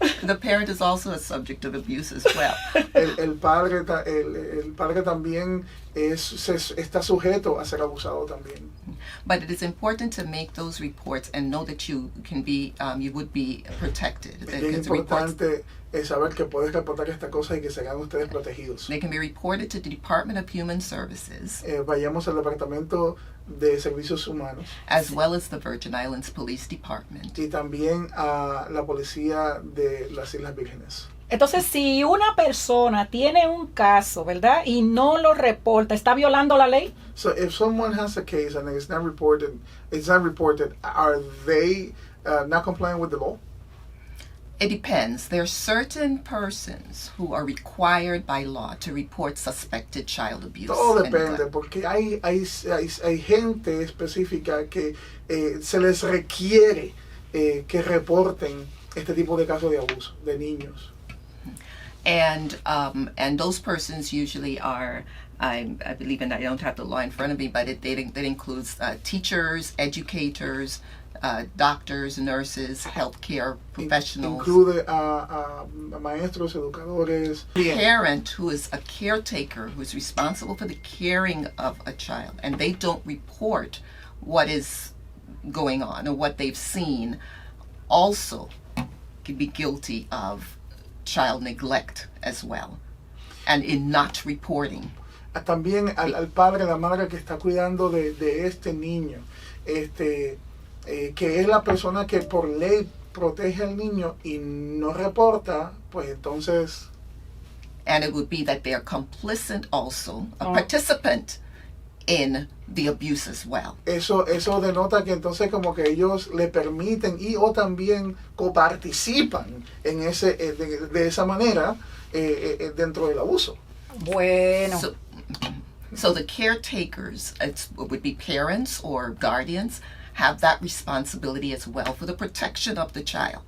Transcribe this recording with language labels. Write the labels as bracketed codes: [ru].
[en] The parent is also a subject of abuse as well. [es] El padre también está sujeto a ser abusado también. [en] But it is important to make those reports and know that you would be protected. [es] Es importante saber que puedes reportar estas cosas y que serán ustedes protegidos. [en] They can be reported to the Department of Human Services. [es] Vayamos al Departamento de Servicios Humanos. [en] As well as the Virgin Islands Police Department. [es] Y también a la policía de las Islas Vírgenes. Entonces, si una persona tiene un caso, ¿verdad? Y no lo reporta, ¿está violando la ley? [en] So if someone has a case and it's not reported, are they not complying with the law? It depends. There are certain persons who are required by law to report suspected child abuse. [es] Todo depende, porque hay gente específica que se les requiere que reporten este tipo de casos de abuso de niños. [en] And those persons usually are, I believe, and I don't have the law in front of me, but that includes teachers, educators, doctors, nurses, healthcare professionals. Include [es] a maestros, educadores. [en] Parent who is a caretaker who is responsible for the caring of a child, and they don't report what is going on or what they've seen, also could be guilty of child neglect as well, and in not reporting. [es] También al padre, la madre que está cuidando de este niño, que es la persona que por ley protege al niño y no reporta, pues entonces. [en] And it would be that they are complicit also, a participant in the abuse as well. [es] Eso denota que entonces como que ellos le permiten o también coparticipan en de esa manera dentro del abuso. Bueno. [en] So the caretakers, it would be parents or guardians, have that responsibility as well for the protection of the child.